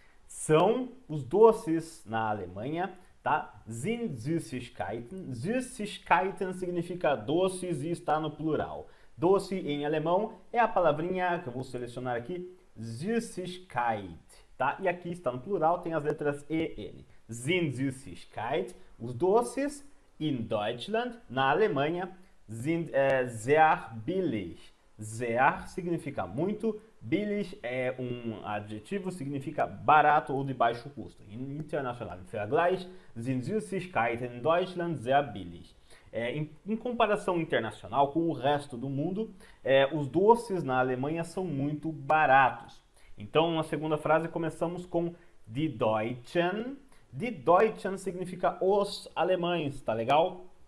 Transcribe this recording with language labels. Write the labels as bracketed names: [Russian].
[Portuguese] São os doces na Alemanha, tá? [German] Sind Süßigkeiten. [Portuguese] Süßigkeiten significa doces e está no plural. Doce em alemão é a palavrinha que eu vou selecionar aqui, Süßigkeit, tá? E aqui está no plural, tem as letras E, N. [German] Sind Süßigkeit, [Portuguese] os doces, [German] in Deutschland, [Portuguese] na Alemanha, [German] sind sehr billig. [Portuguese] Sehr significa muito, billig é um adjetivo, significa barato ou de baixo custo. [German] Im internationalen Vergleich sind Süßigkeiten in Deutschland sehr billig. [Portuguese] Em comparação internacional com o resto do mundo, os doces na Alemanha são muito baratos. Então, na segunda frase, começamos com die Deutschen. Die Deutschen significa os alemães, tá legal?